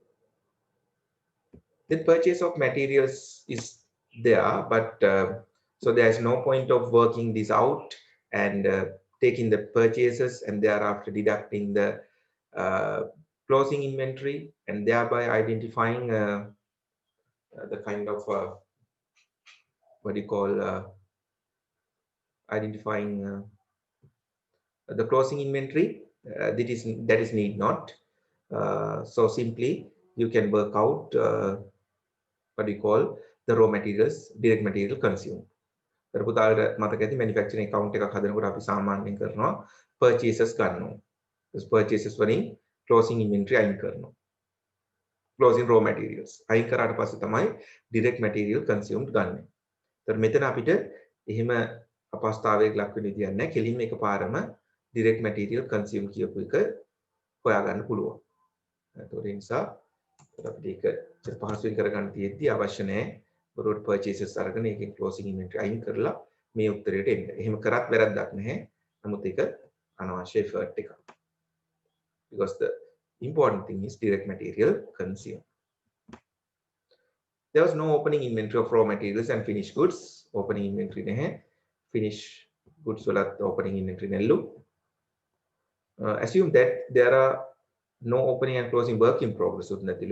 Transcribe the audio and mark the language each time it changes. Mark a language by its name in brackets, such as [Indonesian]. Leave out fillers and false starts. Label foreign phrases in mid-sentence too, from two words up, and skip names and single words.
[English] The purchase of materials is there, but so there is no point of working this out and taking the purchases and thereafter deducting the closing inventory and thereby identifying the kind of what do you call identifying the closing inventory. That is need not. So simply you can work out what do you call the raw materials, direct material consumed. [Sinhala] පුතාලට මතක ඇති [English] manufacturing account [Sinhala] එකක් හදනකොට අපි සාමාන්‍යයෙන් කරනවා purchases ගන්නවා. purchases වලින් [English] closing inventory [Sinhala] අයින් කරනවා. [English] closing raw materials [Sinhala] අයින් කරාට පස්සේ තමයි [English] direct material consumed [Sinhala] ගන්න. ඒතර මෙතන අපිට එහෙම අපස්ථාවයක ලක් වෙන්න විදියක් නැහැ. කෙලින්ම එකපාරම [English] direct material consumed [Sinhala] කියපු එක හොයාගන්න පුළුවන්. ඒතකොට ඒ නිසා අපිට ඒක පහසුවෙන් කරගන්න තියෙද්දි අවශ්‍ය නැහැ බොරුවට purchases අරගෙන ඒකෙන් [English] closing inventory [Sinhala] අයින් කරලා මේ උත්තරයට එන්න. එහෙම කරත් වැරද්දක් නැහැ. නමුත් ඒක අනවශ්‍ය effort එකක්. [English] Because the important thing is direct material consumed. There was no opening inventory of raw materials and finished goods. Opening inventory නැහැ. Finished goods වලත් opening inventory නැල්ලු. Assume that there are no opening and closing work in progress උත්නතිලු.